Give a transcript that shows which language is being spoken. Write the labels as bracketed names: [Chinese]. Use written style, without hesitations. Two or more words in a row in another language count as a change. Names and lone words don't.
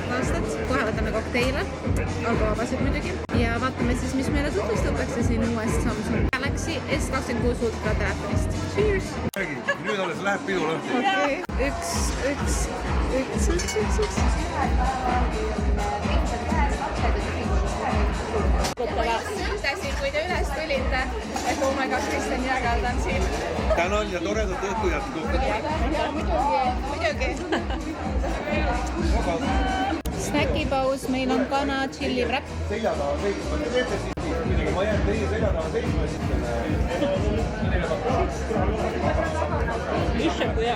[Estonian] aastat, kohe võtame kokteile, alkovabasid muidugi, ja vaatame siis, mis meile tutvustatakse siin uuest Samsung Galaxy S26 Ultra telefonist. Cheers! Nüüd alles läheb pidu lõhti. Okei, üks. Mõtlesin, kui te üles tulite, et [English] oh my god, [Estonian] Kristjan Jäägal on siin. Tänan ja toredat õhtu jätku. Ja muidugi. Snäkipaus, meil on kana, [English] chili wrap. [Estonian] Selja taha seisma. Ma jään teie selja taha seisma ja sitten...